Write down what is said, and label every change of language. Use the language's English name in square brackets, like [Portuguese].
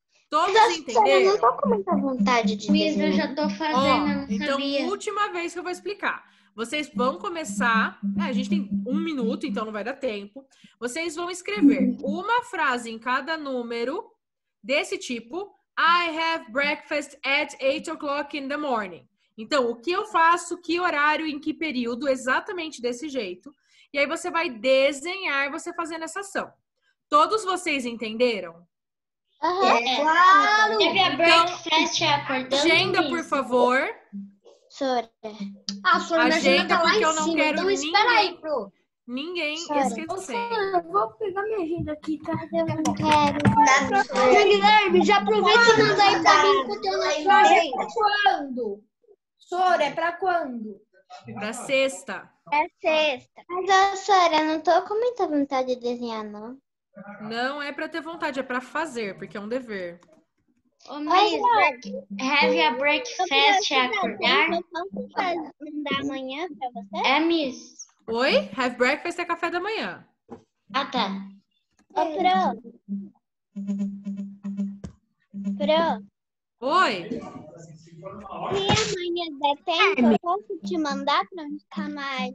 [Portuguese] Todos entenderam? Eu não tô com muita vontade de desenhar. Eu já tô fazendo, não então, sabia. última vez que eu vou explicar. Vocês vão começar... a gente tem 1 minuto, então não vai dar tempo. Vocês vão escrever uma frase em cada número desse tipo. [English] I have breakfast at 8 o'clock in the morning. [Portuguese] Então, o que eu faço, que horário, em que período, exatamente desse jeito. E aí você vai desenhar você fazendo essa ação. Todos vocês entenderam? Claro! Teve a breakfast acordando. Agenda, por favor. Sora. Sora, Agenda, porque eu não quero então espera aí, Pro. ninguém Sora. esquecendo. Eu vou pegar minha agenda aqui, tá? Eu não quero. Guilherme, já aproveita e manda aí pra mim enquanto eu na sua agenda. Quando? Sora, é pra quando? Pra sexta. É sexta. Mas, Sora, eu não tô com muita vontade de desenhar, não. Não é pra ter vontade, é pra fazer, porque é um dever. [English] Ô, Miss, have a breakfast [Portuguese] acordar? Posso mandar amanhã pra você? É, Miss? Oi? Have breakfast é café da manhã. Ah, tá. Ô, Pro. Oi? Se amanhã der tempo, eu posso te mandar pra não ficar mais...